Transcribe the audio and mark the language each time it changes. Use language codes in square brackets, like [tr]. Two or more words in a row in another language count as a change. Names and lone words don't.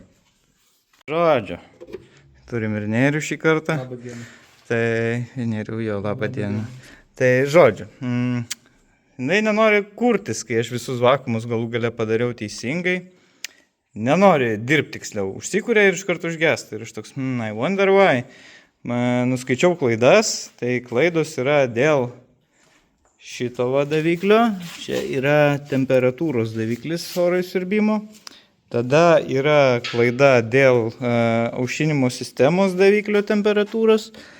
[lt] Žodžiu, turim ir Nerių šį kartą. Labą dieną. Tai Nerių jau labą dieną. Tai žodžiu, jinai nenori kurtis, kai aš visus vakuumus galų gale padariau teisingai. Nenori dirbti tiksliau, užsikuria ir iš karto užgesta. Ir aš toks, [en] I wonder why. [lt] Nuskaičiau klaidas, tai klaidos yra dėl šito daviklio. Čia yra temperatūros daviklis oro įsiurbimo. Tada yra klaida dėl aušinimo sistemos daviklio temperatūros.